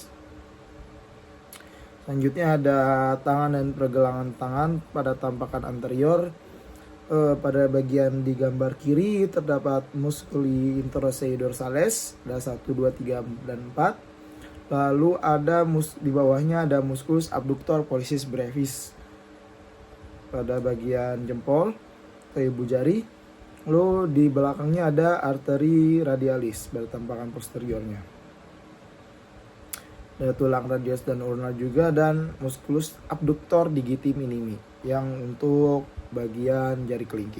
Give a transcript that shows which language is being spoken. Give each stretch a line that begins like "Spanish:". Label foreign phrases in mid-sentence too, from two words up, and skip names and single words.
Indonesian: Selanjutnya ada tangan dan pergelangan tangan pada tampakan anterior. Pada bagian di gambar kiri terdapat
Latin: musculi interossei dorsales,
Indonesian: ada 1, 2, 3, dan 4. Lalu ada di bawahnya ada
Latin: musculus abductor pollicis brevis
Indonesian: pada bagian jempol ke ibu jari. Lalu di belakangnya ada arteri radialis pada tampakan posteriornya. Ada tulang radius dan ulnar juga, dan
Latin: musculus abductor digiti minimi
Indonesian: yang untuk bagian jari kelingking.